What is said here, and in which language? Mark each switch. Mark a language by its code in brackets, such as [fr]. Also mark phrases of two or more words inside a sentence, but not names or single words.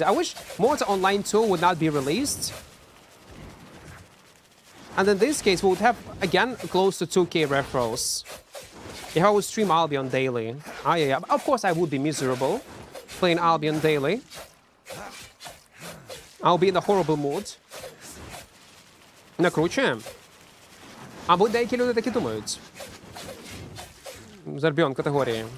[en] I wish Mods Online 2 would not be released. And in this case, we would have, again, close to 2K referrals. If I would stream Albion daily. Yeah. Of course, I would be miserable playing Albion daily. I'll be in a horrible mood. [uk] Накручуємо. Або деякі люди такі думають. Зарбіон категорії.